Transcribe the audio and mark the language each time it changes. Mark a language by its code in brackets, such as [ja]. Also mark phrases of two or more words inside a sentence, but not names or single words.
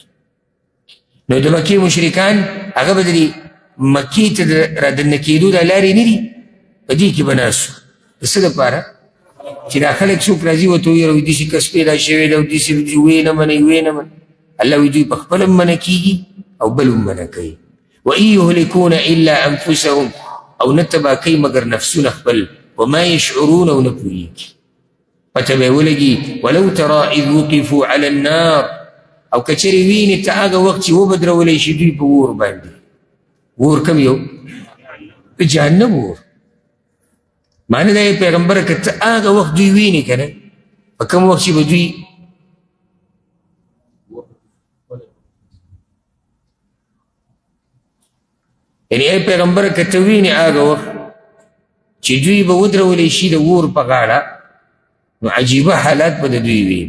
[ps] نو د مکې مشرکان هغه به د مکې ته د رادننه کېدو دا لارې نه دي، په دې کې به ناست وو. د څه دپاره؟ چې دا خلک څوک راځي ورته ویروي داسې کس پیدا شوی دی او داسې ویې نه منئ ویې نه منئ. الله وایي دوی پخپله هم منع کېږي او بل هم منع کوي. [ar] وَإِن يُهْلِكُونَ إِلَّا أَنفُسَهُمْ [ps] او نه تباه کوي مګر نفسونه خپل. [ar] وما يشعرون [ps] او نه پوهېږي. پته به یې ولګي [ar] ولو ترى إذ وقفوا على النار [ps] او کچرې وینې ته هغه وخت چې وبدرولی شي دوی په اور باندې. اور کوم یو؟ د جهنم اور. معنی دا یې پیغمبره که ته هغه وخت دوی وینې که نه په کوم وخت چې به دوی یعنی ای پیغمبره که ته وینې هغه وخت چې دوی به ودرولی شي د اور په غاړه نو عجیبه حالات به د دوی وي.